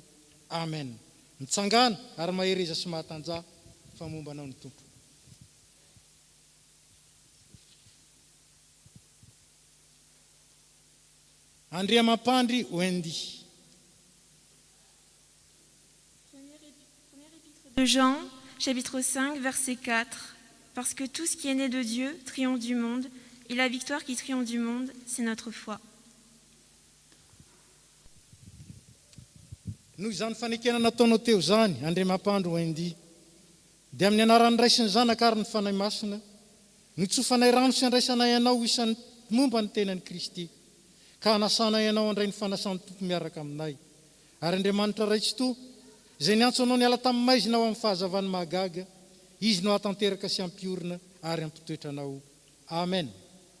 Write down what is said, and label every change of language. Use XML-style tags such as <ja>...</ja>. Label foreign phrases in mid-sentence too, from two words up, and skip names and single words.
<mg>Amen. Mitsangana ary mahereza sy mahatanja fa momba anao ny tompo. Andriamampandry Wendy.</mg> <fr>De Jean, chapitre 5, verset 4. Parce que tout ce qui est né de Dieu triomphe du monde, et la victoire qui triomphe du monde, c'est notre foi.</fr> <mg>Noho izany fanekena nataonao teo zany Andriamampandry Wendy dia amin'ny anaran'ny ray sy ny zanaka ary ny fanahy masina nitsofanay rano sy andraisanay ianao isan'ny momba ny tenan'i Kristy ka hanasanay ianao andray ny fanasan'ny tompo miaraka aminay ary Andriamanitra raitso izay niantso anao niala tamin'ny maizina ao amin'ny fahazavany magaga izy no hatanteraka sy ampiorina ary ampitoetra anao.</mg>